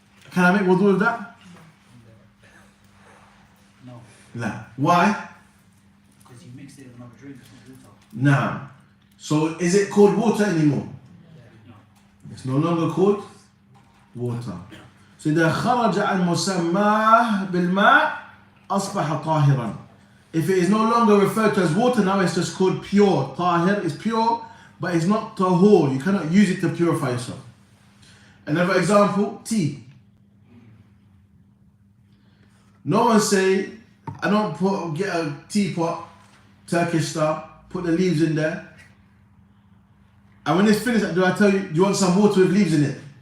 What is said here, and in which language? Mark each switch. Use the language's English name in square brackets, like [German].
[English] Can I make wudu with that? No. No. Why? Because you mixed it with another drink, it's not water. No. So is it called water anymore? No. It's no longer called water. So [Arabic] إذا خرج عن مسماه بالماء أصبح طاهرا. [English] If it is no longer referred to as water, now it's just called pure. Tahir is pure, but it's not tahur. You cannot use it to purify yourself. Another example, tea. No one say, I don't get a teapot, Turkish style, put the leaves in there, and when it's finished, do I tell you, do you want some water with leaves in it?